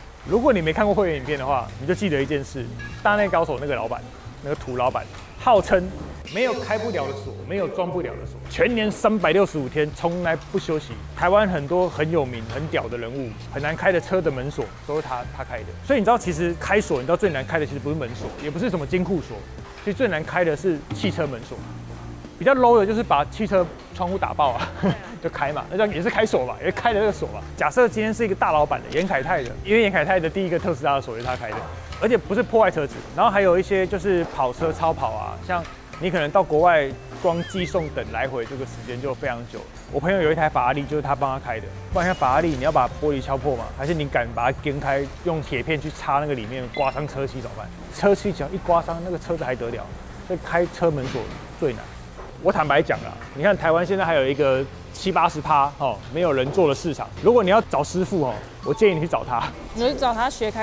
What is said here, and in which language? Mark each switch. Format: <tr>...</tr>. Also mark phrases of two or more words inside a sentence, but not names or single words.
<zh>如果你沒看過會員影片的話，你就記得一件事：大內高手那個老板，那個土老板，號稱沒有開不了的鎖，沒有裝不了的鎖，全年365天從來不休息。台灣很多很有名、很屌的人物，很難開的車的門鎖都是他開的。所以你知道，其實開鎖，你知道最難開的其實不是門鎖，也不是什麼金庫鎖，其實最難開的是汽車門鎖。比較 low 的就是把汽車窗戶打爆啊，就開嘛，那叫也是開鎖吧，也是開的這個鎖嘛。假設今天是一個大老板的嚴凱泰的，因為嚴凱泰的第一個特斯拉的鎖也是他開的，而且不是破壞車子。然後還有一些就是跑車超跑啊，像你可能到國外光寄送等來回這個時間就非常久。我朋友有一台法拉利，就是他幫他開的。不然像法拉利，你要把玻璃敲破嘛，還是你敢把它掀開，用鐵片去插那個裡面，刮傷車漆怎麼辦？車漆只要一刮傷，那個車子還得了？所以開車門鎖最難。我坦白講啦，你看台灣現在還有一個70-80%沒有人做的市場。如果你要找師傅我建議你去找他，你去找他學開鎖，</zh>